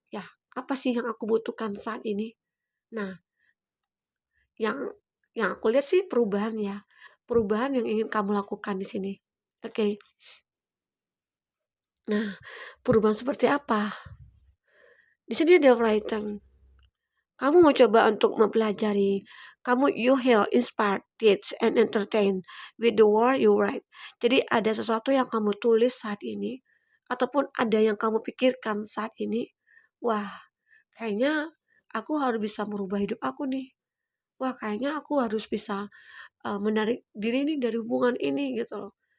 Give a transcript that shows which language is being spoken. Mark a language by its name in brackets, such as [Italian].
[Indonesian] Ya, apa sih yang aku butuhkan saat ini? Nah, yang yang aku lihat sih perubahan ya. Perubahan yang ingin kamu lakukan di sini. Oke. Nah, perubahan seperti apa? Di sini ada writing. Kamu mau coba untuk mempelajari. [English] You heal, inspire, teach, and entertain with the word you write. [Indonesian] Jadi ada sesuatu yang kamu tulis saat ini, ataupun ada yang kamu pikirkan saat ini. Wah, kayaknya aku harus bisa merubah hidup aku nih. Wah, kayaknya aku harus bisa menarik diri nih dari hubungan ini gitu loh.